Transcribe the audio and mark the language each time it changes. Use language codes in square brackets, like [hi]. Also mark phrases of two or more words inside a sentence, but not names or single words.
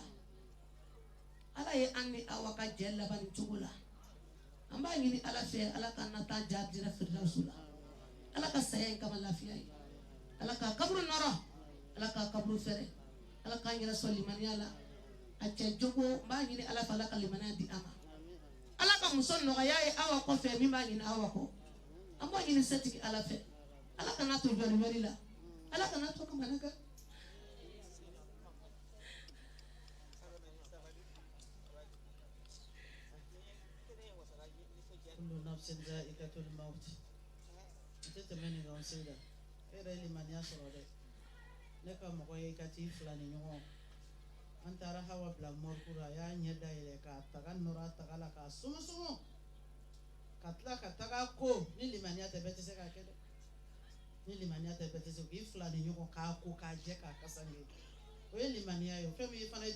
[bm] Ala ye an ni Awa ka jɛ laban nin cogo la an b'a ɲini Ala fɛ Ala ka na taa ja diinɛ firdawusu la Ala ka saya in kama lafiya ye Ala ka kaburu nɔrɔ Ala ka kaburu fɛrɛ Ala k'an yɛrɛ sɔn limaniya la a cɛ jogo n b'a ɲini Ala fɛ Ala ka limaniya di a ma Ala ka muso nɔgɔya ye Awa kɔfɛ min b'a ɲini Awa kɔ an b'a ɲini setigi Ala fɛ Ala kana to jɔli la Ala kana to kamana kan [ar] كل نفس ذائقة الموت [bm] ite tɛmɛni kan Seyida e yɛrɛ ye limaniya sɔrɔ dɛ ne ka mɔgɔ ye ka t'i fila ni ɲɔgɔn an taara Hawa bila morikuru a y'a ɲɛ dayɛlɛ k'a taga nɔrɔ a taga la k'a sumusumu ka tila ka taga ko ni limaniya tɛ bɛɛ tɛ se k'a kɛ dɛ ni limaniya tɛ bɛɛ tɛ se k'i fila ni ɲɔgɔn k'a ko k'a jɛ k'a kasange o ye limaniya ye o fɛn min fana ye